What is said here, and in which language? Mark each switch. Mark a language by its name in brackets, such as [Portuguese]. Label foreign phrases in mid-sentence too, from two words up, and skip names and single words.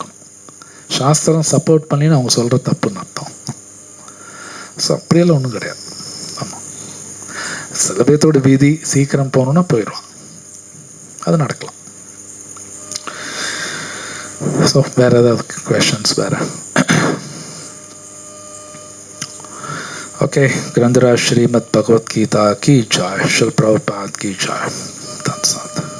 [Tamil] சாஸ்திரம் சப்போர்ட் பண்ணின்னு அவங்க சொல்கிற தப்புன்னு அர்த்தம். ஸோ அப்படியெல்லாம் ஒன்றும் கிடையாது. ஆமாம், சில பேர்த்தோட விதி சீக்கிரம் போகணுன்னா போயிடுவான், அது நடக்கலாம். ஸோ வேறு ஏதாவது கொஷன்ஸ் வேறு? [Hindi] ओके, ग्रंथराज श्रीमद् भगवत गीता की जय, श्रील प्रभुपाद की जय। धन्यवाद।